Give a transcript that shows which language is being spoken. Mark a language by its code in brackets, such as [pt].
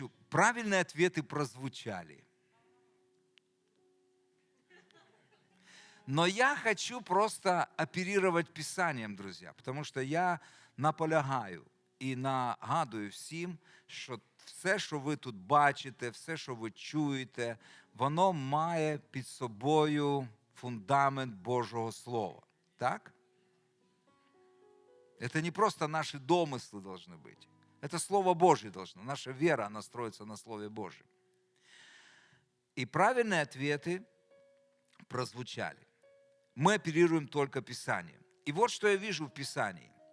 [ru] Правильные ответы прозвучали. Но я хочу просто оперировать Писанием, друзья, [uk] потому що я наполягаю і нагадую всім, що все, що ви тут бачите, все, що ви чуєте, воно має під собою фундамент Божого Слова. Так? [ru] Это не просто наши домыслы должны быть. Это Слово Божье должно. Наша вера, она строится на Слове Божьем. И правильные ответы прозвучали. Мы оперируем только Писанием. И вот что я вижу в Писании.